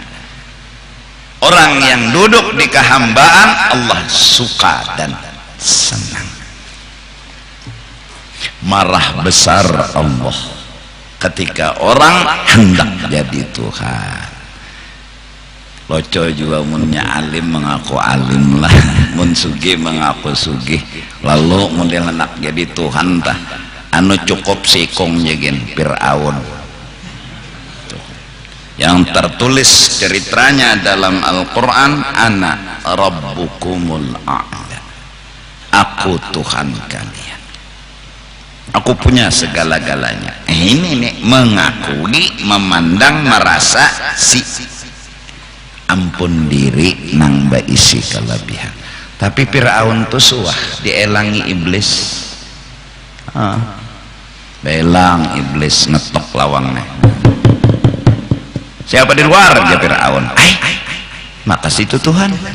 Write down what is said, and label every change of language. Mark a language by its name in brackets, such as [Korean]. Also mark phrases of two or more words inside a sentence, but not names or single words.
[Indonesian] Orang yang duduk di kehambaan Allah suka dan senang. Marah besar Allah ketika orang hendak jadi Tuhan. [Banjar] Loco juga munnya alim mengaku alim lah, mun sugih mengaku sugih, lalu model hendak jadi Tuhan tah anu cukup sikong jegin Fir'aun yang tertulis ceritanya dalam Al-Quran, [Arabic] أنا ربكم الأعلى, [Banjar] aku Tuhan kalian, aku punya segala-galanya. Ini nih mengakui, memandang, merasa si ampun diri nang baisi kelebihan. Tapi Fir'aun tuh suah dielangi iblis, belang iblis ngetok lawangnya. [Indonesian] Siapa di luar? Ya Fir'aun. Maka situ Tuhan.